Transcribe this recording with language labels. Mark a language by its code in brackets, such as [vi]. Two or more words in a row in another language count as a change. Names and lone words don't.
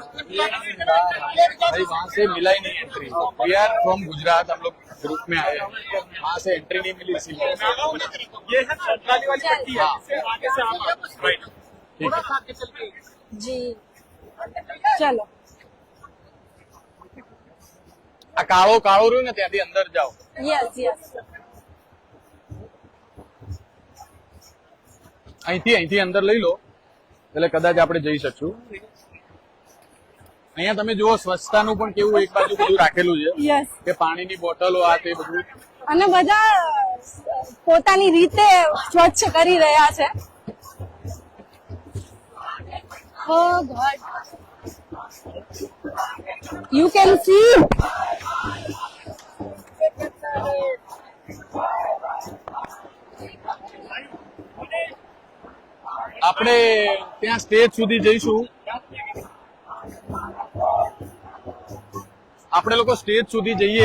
[hi] भाई वहाँ से मिला ही नहीं एंट्री. [en] we are from Gujarat, [hi] हम लोग ग्रुप में आए हैं. वहाँ से एंट्री नहीं मिली इसीलिए. ये है काली वाली पट्टी है, हाँ. इससे आगे से आप राइट ठीक थोड़ा है. सा आगे चल के [gu] જી ચલો આ કાળો કાળો રહ્યું ને ત્યાંથી અંદર જાઓ. [en] yes yes [gu] અહીંથી અંદર લઈ લો એટલે કદાચ આપણે જઈ શકશું. અહીંયા તમે જુઓ સ્વચ્છતાનું પણ કેવું એક બાજુ બધું રાખેલું છે યસ કે પાણીની બોટલો આ તે બધું. અને બધા પોતાની રીતે સ્વચ્છ કરી રહ્યા છે. [en] Oh God. You can see. [gu] આપણે ત્યાં સ્ટેજ સુધી જઈશું. આપણે લોકો સ્ટેજ સુધી જઈએ